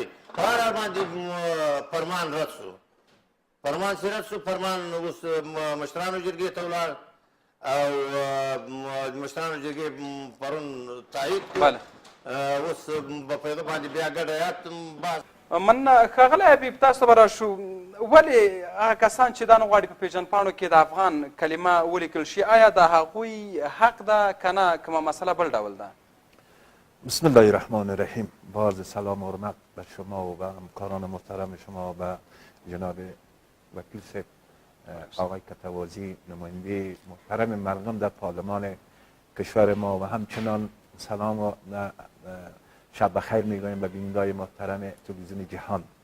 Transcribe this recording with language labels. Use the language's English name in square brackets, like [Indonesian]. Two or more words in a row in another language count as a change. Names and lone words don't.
[Pashto] په هر حال باندې فرمان رد شو، فرمان چې رد شو، فرمان اوس مشرانو جرګې ته ولاړ او مشرانو جرګې پرون تایید کړ، اوس په هغه باندې بیا ګډ هیات بحث. مننه. ښاغلی حبیب، تاسو ته به راشو، ولې هغه کسان چې دا نه غواړي په پیژندپاڼو کې د افغان کلمه ولیکل شي، آیا د هغوی حق ده که نه کومه مسله بل ډول ده؟ [Arabic] بسم الله الرحمن الرحیم. [Persian] باز سلام و حرمت به شما و به همکاران محترم شما و جناب وکیل صاحب آقای کټوازی، نماینده محترم مردم در پارلمان کشور ما و همچنان سلام و شب بخیر میگویم به بینندگان محترم تلویزیون جهان.